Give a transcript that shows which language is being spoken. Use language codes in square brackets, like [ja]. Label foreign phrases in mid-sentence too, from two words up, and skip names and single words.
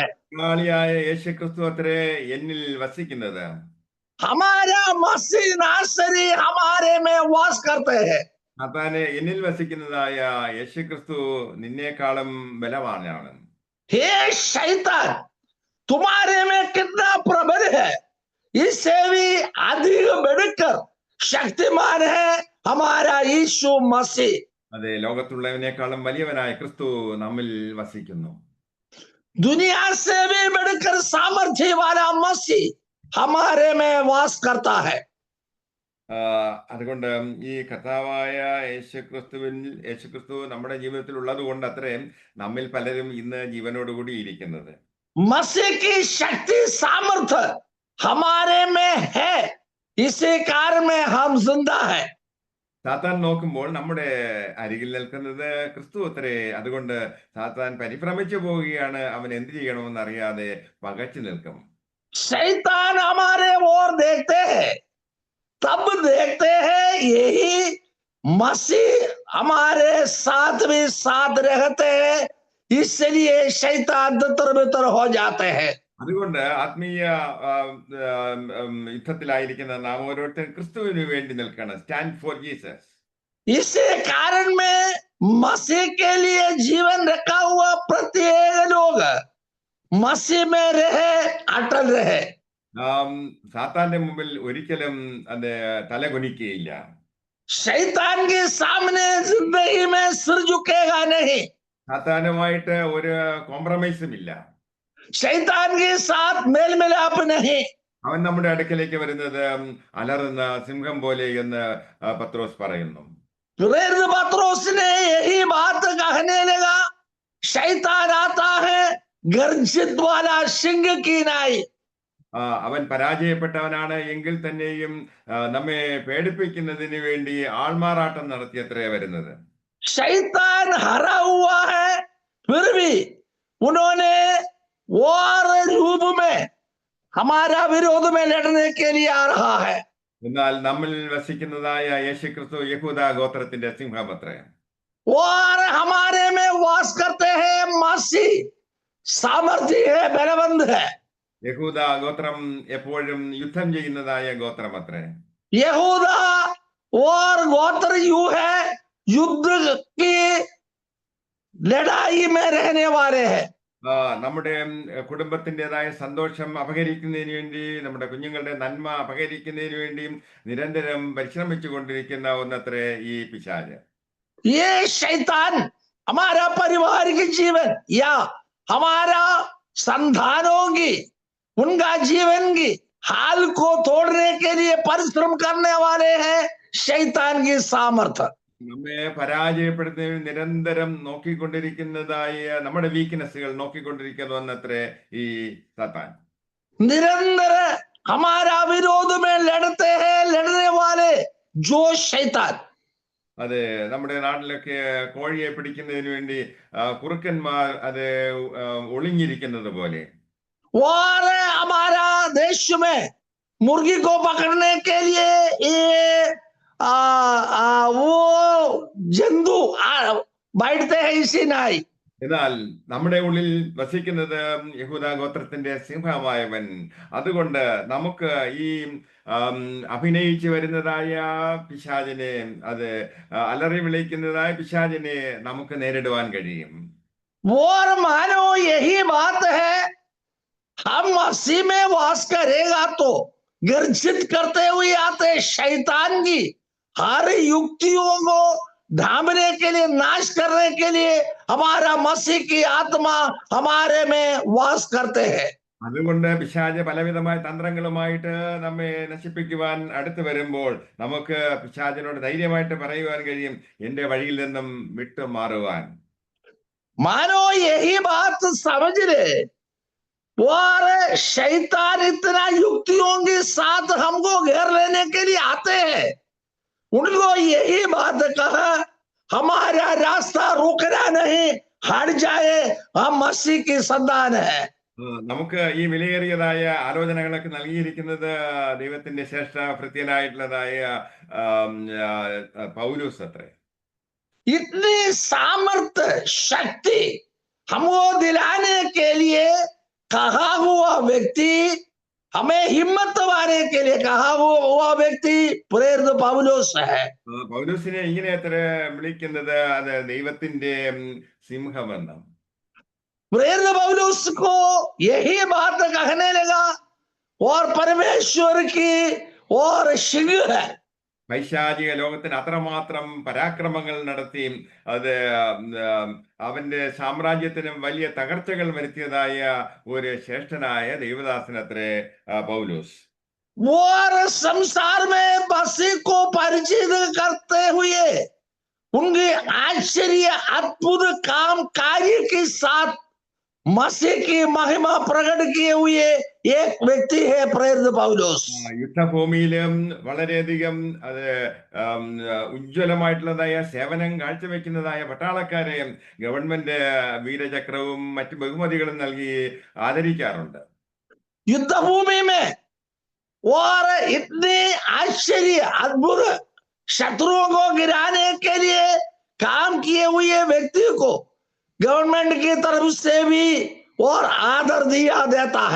[ml] ായ യേശു ക്രിസ്തു അത്രേ എന്നിൽ വസിക്കുന്നത്. [hi] हमारा मसीह नासरी हमारे में वास करते हैं। [ml] സാത്താനെ, എന്നിൽ വസിക്കുന്നതായ യേശു ക്രിസ്തു നിന്നേക്കാളും ബലവാനാണ്. [hi] हे शैतान, तुम्हारे में कितना प्रबल है, इससे भी अधिक बढ़कर शक्तिमान है हमारा यीशु मसीह। [ml] അതെ, ലോകത്തുള്ളവനേക്കാളും വലിയവനായ ക്രിസ്തു നമ്മിൽ വസിക്കുന്നു. [hi] दुनिया से भी बढ़कर सामर्थ्य वाला मसीह हमारे में वास करता है। [ml] അതുകൊണ്ട് ഈ കർത്താവായ യേശു ക്രിസ്തു നമ്മുടെ ജീവിതത്തിൽ ഉള്ളത് കൊണ്ട് അത്രയും നമ്മിൽ പലരും ഇന്ന് ജീവനോടുകൂടി ഇരിക്കുന്നത്. [hi] मसीह की शक्ति सामर्थ्य हमारे में है, इसी कारण में हम जिंदा है। [ml] സാത്താൻ നോക്കുമ്പോൾ നമ്മുടെ അരികിൽ നിൽക്കുന്നത് ക്രിസ്തു അത്രേ. അതുകൊണ്ട് സാത്താൻ പരിഭ്രമിച്ചു പോവുകയാണ്. അവൻ എന്ത് ചെയ്യണമെന്ന് അറിയാതെ പകച്ചു നിൽക്കും. [hi] शैतान हमारे ओर देखते हैं, तब देखते हैं यही मसीह हमारे साथ भी साथ रहते हैं, इसलिए शैतान तितर बितर हो जाते हैं। [ml] അതുകൊണ്ട് ആത്മീയ യുദ്ധത്തിലായിരിക്കുന്ന നാം ഓരോരുത്തരും ക്രിസ്തുവിന് വേണ്ടി നിൽക്കണം. [en] Stand for Jesus. [hi] इसी कारण में मसीह के लिए जीवन रखा हुआ प्रत्येक लोग मसीह में रहे, अटल रहे। [ml] സാത്താന്റെ മുമ്പിൽ ഒരിക്കലും അത് തലകുനിക്കുകയില്ല. [hi] शैतान के सामने जिंदगी में सिर झुकेगा नहीं। [ml] സാത്താനുമായിട്ട് ഒരു കോംപ്രമൈസും ഇല്ല. [hi] शैतान के साथ मेल मिलाप नहीं। [ml] അവൻ നമ്മുടെ അടുക്കലേക്ക് വരുന്നത് അലറുന്ന സിംഹം പോലെ എന്ന് പത്രോസ് പറയുന്നു. [hi] प्रेरित पत्रोस ने यही बात कहने लगा, शैतान आता है गर्जित वाला सिंह की नाई। [ml] അവൻ പരാജയപ്പെട്ടവനാണ് എങ്കിൽ തന്നെയും നമ്മെ പേടിപ്പിക്കുന്നതിന് വേണ്ടി ആൾമാറാട്ടം നടത്തിയത്രേ വരുന്നത്. [hi] शैतान हरा हुआ है, फिर भी उन्होंने और रूप में हमारा विरोध में लड़ने के लिए आ रहा है। [ml] എന്നാൽ നമ്മിൽ വസിക്കുന്നതായ യേശു ക്രിസ്തു യഹൂദ ഗോത്രത്തിന്റെ സിംഹമത്രേ. [hi] और हमारे में वास करते हैं मसीह, सामर्थ्य है, बलवंत है। [ml] യഹൂദ ഗോത്രം എപ്പോഴും യുദ്ധം ചെയ്യുന്നതായ ഗോത്രമത്രേ. [hi] यहूदा और गोत्र यू है, युद्ध की लड़ाई में रहने वाले हैं। [ml] നമ്മുടെ കുടുംബത്തിൻ്റെതായ സന്തോഷം അപഹരിക്കുന്നതിന് വേണ്ടി, നമ്മുടെ കുഞ്ഞുങ്ങളുടെ നന്മ അപഹരിക്കുന്നതിന് വേണ്ടിയും നിരന്തരം പരിശ്രമിച്ചു കൊണ്ടിരിക്കുന്ന ഒന്നത്രേ ഈ പിശാച്. [hi] ये शैतान हमारा पारिवारिक जीवन या हमारा संतानों की, उनका जीवन की हाल को तोड़ने के लिए परिश्रम करने वाले हैं शैतान की सामर्थ्य। [ml] നമ്മെ പരാജയപ്പെടുത്തുന്നതിന് നിരന്തരം നോക്കിക്കൊണ്ടിരിക്കുന്നതായ നമ്മുടെ വീക്ക്നെസ്സുകൾ നോക്കിക്കൊണ്ടിരിക്കുന്നത്രേ ഈ സാത്താൻ. [hi] निरंतर हमारा विरोध में लड़ते हैं लड़ने वाले जो शैतान। [ml] അതെ, നമ്മുടെ നാട്ടിലൊക്കെ കോഴിയെ പിടിക്കുന്നതിന് വേണ്ടി കുറുക്കന്മാർ അത് ഒളിഞ്ഞിരിക്കുന്നത് പോലെ. [hi] और हमारा देश में मुर्गी को पकड़ने के लिए ये वो जंतु बैठते हैं इसी नाई। [ml] എന്നാൽ നമ്മുടെ ഉള്ളിൽ വസിക്കുന്നത് യഹൂദ ഗോത്രത്തിന്റെ സിംഹമായവൻ. അതുകൊണ്ട് നമുക്ക് ഈ അഭിനയിച്ചു വരുന്നതായ പിശാചിനെ, അത് അലറി വിളിക്കുന്നതായ പിശാചിനെ നമുക്ക് നേരിടുവാൻ കഴിയും. [hi] और मानो यही बात है, हम मसीह में वास करेगा तो गर्जित करते हुए आते शैतान की हर युक्तियों को ढांपने के लिए, नाश करने के लिए हमारा मसीह की आत्मा हमारे में वास करते हैं। [ml] അതുകൊണ്ട് പിശാച് പലവിധമായ തന്ത്രങ്ങളുമായിട്ട് നമ്മെ നശിപ്പിക്കുവാൻ അടുത്ത് വരുമ്പോൾ നമുക്ക് പിശാചിനോട് ധൈര്യമായിട്ട് പറയുവാൻ കഴിയും, എന്റെ വഴിയിൽ നിന്നും വിട്ടു മാറുവാൻ. [hi] मानो यही बात समझ ले, और शैतान इतना युक्तियों के साथ हमको घेर लेने के लिए आते हैं, उनको यही बात कहा, हमारा रास्ता रुकना नहीं, हट जाए, हम मसीह की संतान है। [ml] നമുക്ക് ഈ വിലയേറിയതായ ആലോചനകളൊക്കെ നൽകിയിരിക്കുന്നത് ദൈവത്തിന്റെ ശ്രേഷ്ഠ ഭൃത്യനായിട്ടുള്ളതായ പൗലോസ് അത്രേ. [hi] इतनी सामर्थ्य शक्ति हमको दिलाने के लिए कहा हुआ व्यक्ति, हमें हिम्मत वाने के लिए कहा हुआ व्यक्ति प्रेरित पौलुस है। [ml] പൗലോസിനെ ഇങ്ങനെ അത്ര വിളിക്കുന്നത് അത് ദൈവത്തിന്റെ സിംഹമെന്നാണ്. [hi] प्रेरित पौलुस को यही बात कहने लगा, और परमेश्वर की और सिंह है। [ml] പൈശാചിക ലോകത്തിന് അത്രമാത്രം പരാക്രമങ്ങൾ നടത്തി അത് അവന്റെ സാമ്രാജ്യത്തിനും വലിയ തകർച്ചകൾ വരുത്തിയതായ ഒരു ശ്രേഷ്ഠനായ ദൈവദാസനത്രേ പൗലോസ്. [hi] और संसार में मसीह को परिचित करते हुए उनके आश्चर्य अद्भुत काम कार्य के साथ मसीह की महिमा प्रकट किए हुए एक व्यक्ति है प्रेरित पौलुस। [ml] യുദ്ധഭൂമിയിലും വളരെയധികം അത് ഉജ്ജ്വലമായിട്ടുള്ളതായ സേവനം കാഴ്ചവെക്കുന്നതായ പട്ടാളക്കാരെയും ഗവൺമെന്റ് വീരചക്രവും മറ്റു ബഹുമതികളും നൽകി ആദരിക്കാറുണ്ട്. [hi] युद्धभूमि में और इतने आश्चर्य अद्भुत शत्रुओं को गिराने के लिए काम किए हुए व्यक्ति को गवर्नमेंट की तरफ से भी और आदर दिया देता है।